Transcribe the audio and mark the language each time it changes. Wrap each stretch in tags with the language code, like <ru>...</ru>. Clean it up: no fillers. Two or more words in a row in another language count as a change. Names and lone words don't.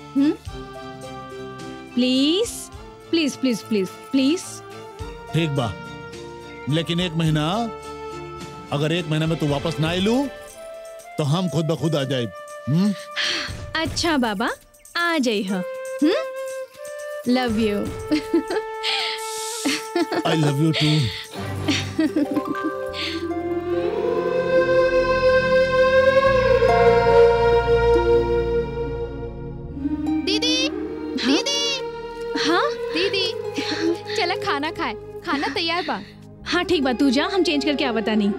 <en>please please please please please.</en> <bho>ठीक बा, लेकिन 1 महीना, अगर 1 महीना में तू वापस ना आइलू तो हम खुद ब खुद आ जाए। अच्छा बाबा, आ जाई हम।</bho> <en>love you. I love you too.</en> <bho>दीदी दीदी। हाँ दीदी, चला खाना खाए, खाना तैयार बा। हाँ ठीक बा, तू जा, हम चेंज करके आवता नहीं।</bho>